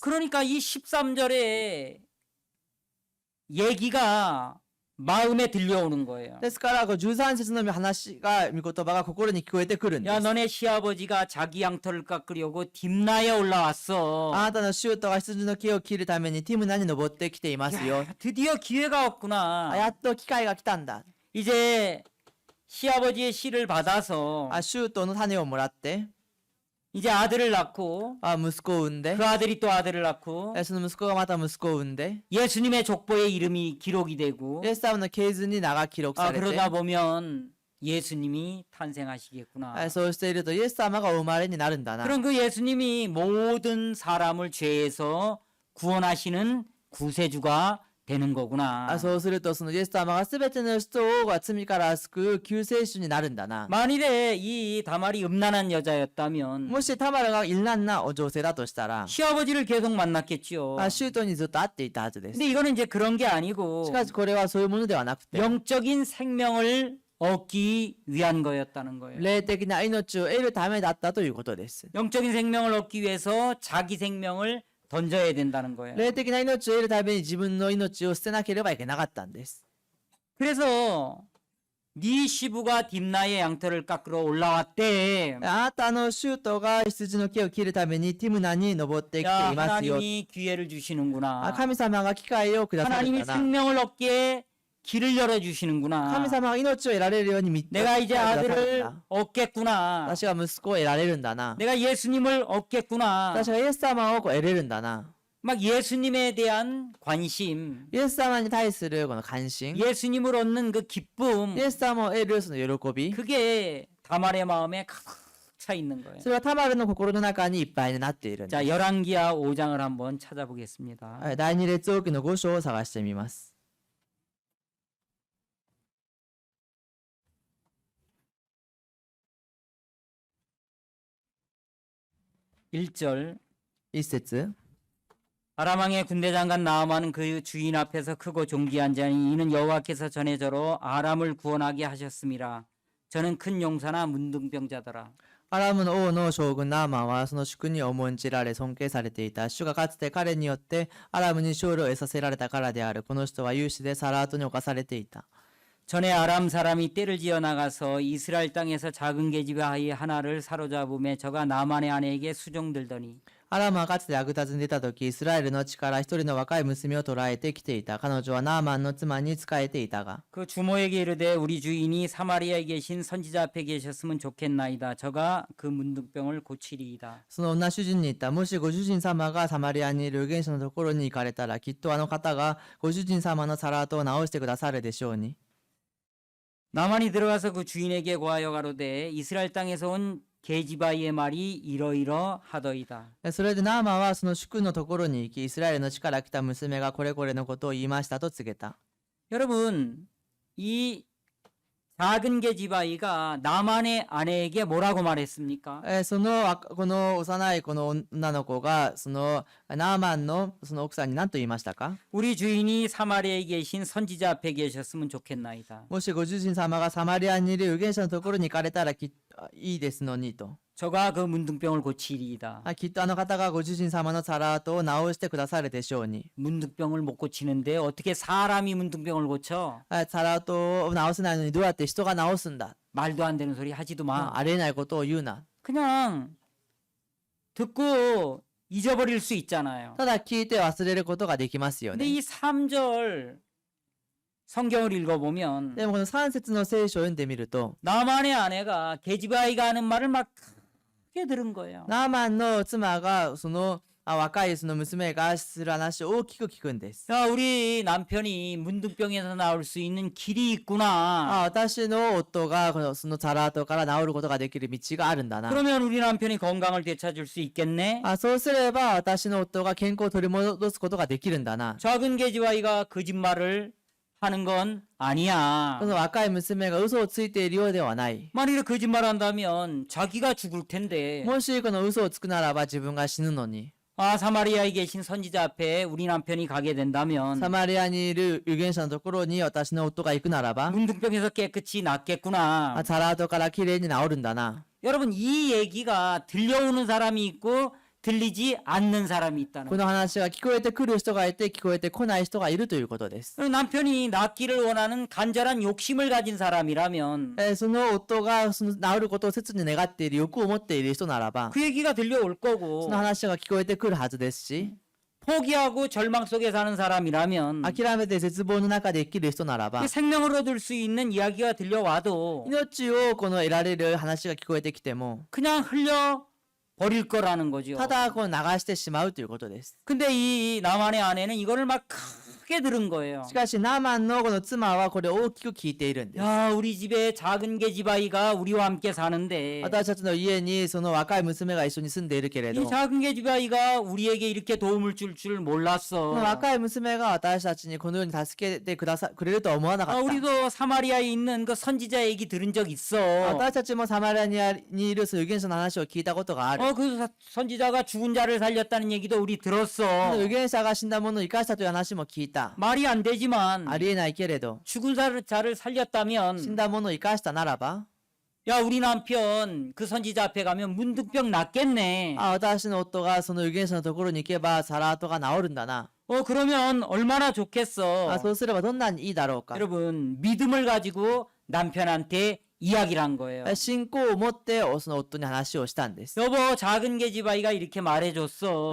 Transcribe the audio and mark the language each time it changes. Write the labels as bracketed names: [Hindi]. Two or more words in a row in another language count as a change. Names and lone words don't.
[Korean] 그러니까 이 13절에 얘기가 마음에 들려오는 거예요. [Japanese] ですからこう13節の話が御言葉が心に聞こえてくるんで [Korean] 야, [Japanese] す。 [Korean] 너네 시아버지가 자기 양털을 깎으려고 딥나에 올라왔어. [Japanese] あなたのシュートが羊の木を切るためにティムナに登ってきていますよ。 [Korean] 드디어 기회가 왔구나. [Japanese] やっと機会が来たんだ。 [Korean] 이제 시아버지의 씨를 받아서 [Japanese] シュートの種をもらって [Korean] 이제 아들을 낳고 [Japanese] 息子を産んで [Korean] 그 아들이 또 아들을 낳고 [Japanese] その息子がまた息子を産んで [Korean] 예수님의 족보에 이름이 기록이 되고 [Japanese] イエス様の系図に名が記録 [Korean] 아 [Japanese] されて [Korean] 그러다 보면 예수님이 탄생하시겠구나. [Japanese] そうしているとイエス様がお生まれになるんだな。 [Korean] 그럼 그 예수님이 모든 사람을 죄에서 구원하시는 구세주가 되는 거구나. [Japanese] そうするとそのイエス様が全ての人を罪から救う救世主になるんだな。 [Korean] 만일에 이 다말이 음란한 여자였다면 [Japanese] もしタマルが淫乱な女性だとしたら [Korean] 시아버지를 계속 만났겠죠. [Japanese] シュートにずっと会っていたはずです。 [Korean] 근데 이거는 이제 그런 게 아니고 [Japanese] しかしこれはそういうものではなくて [Korean] 영적인 생명을 얻기 위한 거였다는 거예요. [Japanese] 霊的な命を得るためだったということです。 [Korean] 영적인 생명을 얻기 위해서 자기 생명을 던져야 된다는 거예요. [Japanese] 霊的な命を得るために自分の命を捨てなければいけなかったんです。 [Korean] 그래서 네 시부가 딥나의 양털을 깎으러 올라왔대. [Japanese] あなたのシュートが羊の木を切るためにティムナに登ってきて [Korean] 야, [Japanese] いますよ。 [Korean] 하나님이 기회를 주시는구나. [Japanese] 神様が機会をくださる [Korean] 하나님이 [Japanese] んだな。 [Korean] 생명을 얻기에 길을 열어주시는구나. [Japanese] 神様が命を得られるように導いてくだ [Korean] 내가 [Japanese] さ [Korean] 이제 [Japanese] るん [Korean] 아들을 [Japanese] だ。 [Korean] 얻겠구나. [Japanese] 私は息子を得られるんだな。 [Korean] 내가 예수님을 얻겠구나. [Japanese] 私はイエス様を得れるんだな。 [Korean] 막 예수님에 대한 관심, [Japanese] イエス様に対するこの関心、 [Korean] 예수님을 얻는 그 기쁨, [Japanese] イエス様を得るその喜び、 [Korean] 그게 다말의 마음에 차 있는 거예요. [Japanese] それはタマルの心の中にいっぱいになっているんです。 [Korean] 자, 열왕기하 5장을 한번 찾아보겠습니다. [Japanese] はい、第二列王記の5章を探してみます。 [Korean] 1절 [Japanese] 一節、 [Korean] 아람 왕의 군대 장관 나아만은 그 주인 앞에서 크고 존귀한 자니 이는 여호와께서 전에 저로 아람을 구원하게 하셨음이라. 저는 큰 용사나 문둥병자더라. [Japanese] アラムの王の将軍ナーマンはその主に重んじられ尊敬されていた。主がかつて彼によってアラムに勝利を得させられたからである。この人は勇士でサラートに侵されていた。 [Korean] 전에 아람 사람이 떼를 지어 나가서 이스라엘 땅에서 작은 계집아이 하나를 사로잡음에 저가 나만의 아내에게 수종들더니 [Japanese] アラムはかつてアグタズに出た時、イスラエルの地から一人の若い娘を捕らえてきていた。彼女はナーマンの妻に仕えていたが、 [Korean] 그 주모에게 이르되 우리 주인이 사마리아에 계신 선지자 앞에 계셨으면 좋겠나이다. 저가 그 문둥병을 고치리이다. [Japanese] その女主人に言った。もしご主人様がサマリアにいる預言者のところに行かれたら、きっとあの方がご主人様のサラートを直してくださるでしょうに。 [Korean] 나만이 들어가서 그 주인에게 고하여 가로되 이스라엘 땅에서 온 계집아이의 말이 이러이러 하더이다. [Japanese] それでナーマンはその主君のところに行き、イスラエルの地から来た娘がこれこれのことを言いましたと告げた。 [Korean] 여러분, 이 작은 계집아이가 나만의 아내에게 뭐라고 말했습니까? [Japanese] この幼いこの女の子がそのナーマンのその奥さんに何と言いましたか？ [Korean] 우리 주인이 사마리아에 계신 선지자 앞에 계셨으면 좋겠나이다. [Japanese] もしご主人様がサマリアにいる預言者のところに行かれたらいいですのにと。 [Korean] 저가 그 문둥병을 고치리이다. [Japanese] きっとあの方がご主人様のサラートを直してくださるでしょうに。 [Korean] 문둥병을 못 고치는데 어떻게 사람이 문둥병을 고쳐? [Japanese] サラートを直せないのにどうやって人が直すんだ。 [Korean] 말도 안 되는 소리 하지도 마. [Japanese] ありえないことを言うな。 [Korean] 그냥 듣고 잊어버릴 수 있잖아요. [Japanese] ただ聞いて忘れることができますよ [Korean] 근데 [Japanese] ね。 [Korean] 이 3절 성경을 읽어보면 [Japanese] でもこの3節の聖書を読んでみると、 [Korean] 나만의 아내가 계집아이가 하는 말을 막 크게 들은 거예요. [Japanese] ナーマンの妻がその若いその娘がする話を大きく聞くんです。 [Korean] 야, 우리 남편이 문둥병에서 나올 수 있는 길이 있구나. [Japanese] 私の夫がそのサラートから治ることができる道があるんだな。 [Korean] 그러면 우리 남편이 건강을 되찾을 수 있겠네. [Japanese] そうすれば私の夫が健康を取り戻すことができるんだな。 [Korean] 작은 계집아이가 거짓말을 하는 건 아니야. [Japanese] この若い娘が嘘をついているようではない。 [Korean] 만일에 거짓말한다면 자기가 죽을 텐데. [Japanese] もしこの嘘をつくならば自分が死ぬのに。 [Korean] 아, 사마리아에 계신 선지자 앞에 우리 남편이 가게 된다면 [Japanese] サマリアにいる預言者のところに私の夫が行くならば、 [Korean] 문둥병에서 깨끗이 낫겠구나. [Japanese] サラートからきれいに治るんだな。 [Korean] 여러분, 이 얘기가 들려오는 사람이 있고 들리지 않는 사람이 있다는 [Japanese] この話が聞こえてくる人がいて聞こえてこない人がいるということです。 [Korean] 거예요. 남편이 낫기를 원하는 간절한 욕심을 가진 사람이라면 [Japanese] その夫がその治ることを切に願っている欲を持っている人ならば、 [Korean] 그 얘기가 들려올 [Japanese] そ [Korean] 거고 [Japanese] の話が聞こえてくるはずですし、 [Korean] 포기하고 절망 속에 사는 사람이라면 [Japanese] 諦めて絶望の中で生きる人ならば、 [Korean] 그 생명을 얻을 수 있는 이야기가 들려와도 [Japanese] 命をこの得られる話が聞こえてきても、 [Korean] 그냥 흘려 버릴 거라는 거죠. [Japanese] ただこう流してしまうということです。 [Korean] 근데 이 나만의 아내는 이거를 막 크게 들은 거예요. [Japanese] しかしナーマンのこの妻はこれを大きく聞いているんです。 [Korean] 야, 우리 집에 작은 계집아이가 우리와 함께 사는데 [Japanese] 私たちの家にその若い娘が一緒に住んでいるけれど、 [Korean] 이 작은 계집아이가 우리에게 이렇게 도움을 줄 줄 [Japanese] こ [Korean] 몰랐어. [Japanese] の若い娘が私たちにこのように助けてくれるとは思わなか [Korean] 아, [Japanese] った。 [Korean] 우리도 사마리아에 있는 그 선지자 얘기 들은 적 있어. [Japanese] 私たちもサマリアにいる預言者の話を聞いたことがある。 [Korean] 그 선지자가 죽은 자를 살렸다는 얘기도 우리 들었어. [Japanese] 預言者が死んだ者を生かしたという話も聞いた。 [Korean] 말이 안 되지만 [Japanese] ありえないけれど、 [Korean] 죽은 자를 [Japanese] 死ん [Korean] 살렸다면 [Japanese] だ者を生かしたならば、 [Korean] 야, 우리 남편 그 선지자 앞에 가면 문둥병 낫겠네. [Japanese] 私の夫がその預言者のところに行けばサラートが治るんだな。 [Korean] 그러면 얼마나 좋겠어. [Japanese] そうすればどんなにいいだろうか。 [Korean] 여러분, 믿음을 가지고 남편한테 이야기를 한 거예요. [Japanese] 信仰を持ってその夫に話をしたんです。 [Korean] 여보, 작은 계집아이가 이렇게 말해줬어.